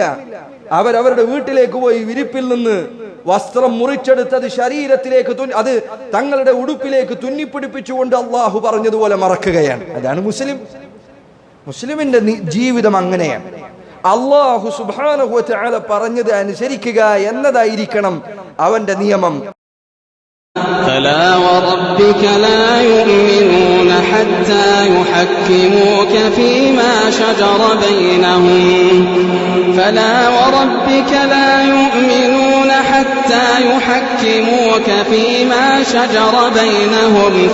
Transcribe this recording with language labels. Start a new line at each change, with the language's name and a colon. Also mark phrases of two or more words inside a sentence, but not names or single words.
Malayalam: അവരവരുടെ വീട്ടിലേക്ക് പോയി വിരിപ്പിൽ നിന്ന് വസ്ത്രം മുറിച്ചെടുത്തത് ശരീരത്തിലേക്ക് അത് തങ്ങളുടെ ഉടുപ്പിലേക്ക് തുന്നിപ്പിടിപ്പിച്ചുകൊണ്ട് അള്ളാഹു പറഞ്ഞതുപോലെ മറക്കുകയാണ്. അതാണ് മുസ്ലിമിന്റെ ജീവിതം അങ്ങനെയാണ്. അല്ലാഹു
Arabic: سبحانه وتعالى
Malayalam: പറഞ്ഞത് അനുസരിക്കുക എന്നതായിരിക്കണം അവന്റെ നിയമം.
Arabic: فلا وربك لا يؤمنون حتى يحكموك فيما شجر بينهم فلا وربك لا يؤمنون حتى يحكموك فيما شجر بينهم